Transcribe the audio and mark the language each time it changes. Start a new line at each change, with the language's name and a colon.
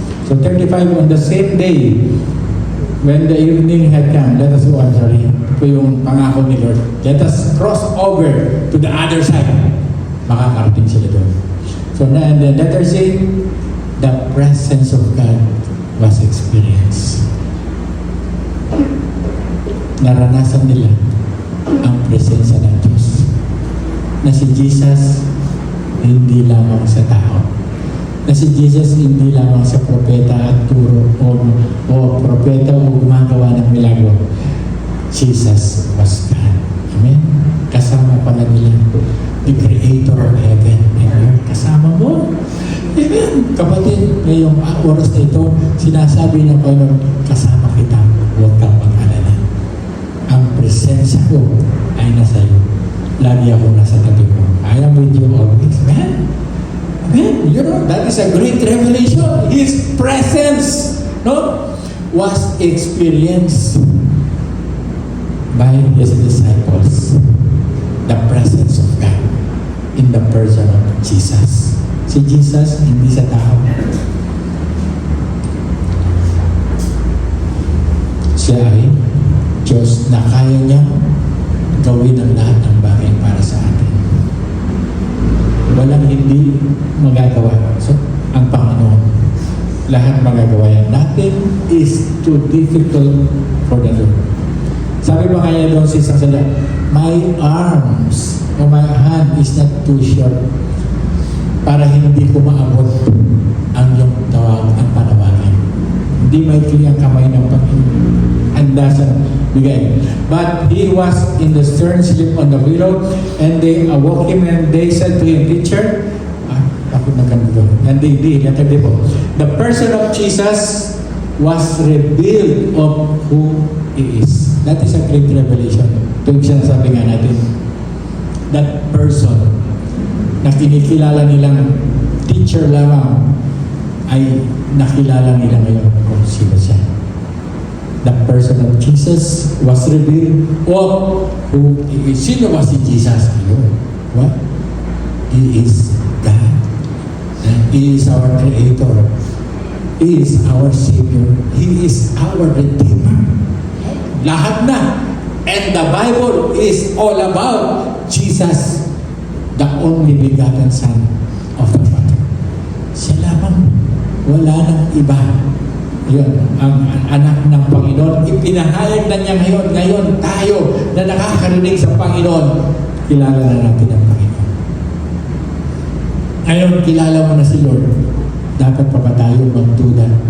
English: So 35, on the same day, when the evening had come, let us go,
Filipino: ito yung pangako ni Lord.
English: Let us cross over to the other side.
Filipino: Makakarating sila doon.
English: So, and then letter C, the presence of God was experienced.
Filipino: Naranasan nila ang presensya ng Diyos. Na si Jesus, hindi lamang sa tao. Na si Jesus, hindi lamang sa propeta at turo o propeta o gumagawa ng milagro.
English: Jesus was God. Amen?
Filipino: Kasama pala nila
English: the Creator of heaven and earth.
Filipino: Kasama mo.
English: Amen?
Filipino: Kapatid, ngayong oras na ito, sinasabi ng Panginoon, kasama kita. Huwag kang mag-alala. Ang presensya ko ay nasa iyo. Lagi ako nasa tabi mo.
English: I am with you always.
Filipino: Amen? Amen?
English: You know, that is a great revelation. His presence, no, was experienced by His disciples. The presence of God in the person of Jesus.
Filipino: Si Jesus, hindi sa tao. Siya ay Diyos na kaya niya gawin ang lahat ng bagay para sa atin. Walang hindi magagawa. So, ang Panginoon, lahat magagawa yan.
English: Nothing is too difficult for the Lord.
Filipino: Sabi ba kaya doon si Sasala,
English: my arms o my hand is not too short
Filipino: para hindi ko maabot ang iyong ang panawagin. Hindi maikli ang kamay ng Panginoon. Handa sa bigay.
English: But he was in the stern, sleep on the willow, and they awoke him and they said to him, Teacher,
Filipino: ako na ganito.
English: And they did. The person of Jesus was revealed of who he is. That is a great revelation.
Filipino: Ito yung sinasabi nga natin.
English: That person
Filipino: na kinikilala nilang teacher lamang ay nakilala nila ngayon kung sino siya.
English: The person of Jesus was revealed of who he is.
Filipino: Sino ba si Jesus?
English: What? He is God. He is our Creator. He is our Savior. He is our Redeemer.
Filipino: Lahat na.
English: And the Bible is all about Jesus, the only begotten Son of the Father.
Filipino: Siya lamang. Wala nang iba. Yun, ang anak ng Panginoon. Ipinahayag na niya ngayon tayo na nakakarinig sa Panginoon. Kilala na natin ang Panginoon. Ngayon, kilala mo na si Lord. Dapat pa ba tayo magduda?